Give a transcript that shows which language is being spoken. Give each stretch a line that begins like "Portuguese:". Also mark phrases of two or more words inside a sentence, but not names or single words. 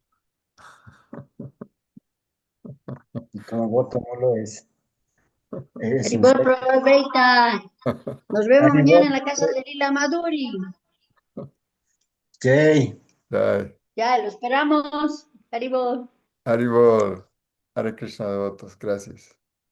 Spanish: Y como voto mulo es un Haribol, Prabhupada Veita. Nos vemos mañana Haribol. en la casa de Lila Maduri. Jay. Jai. Ya, lo esperamos. Haribol. Haribol. Hare Krishna devotos, gracias.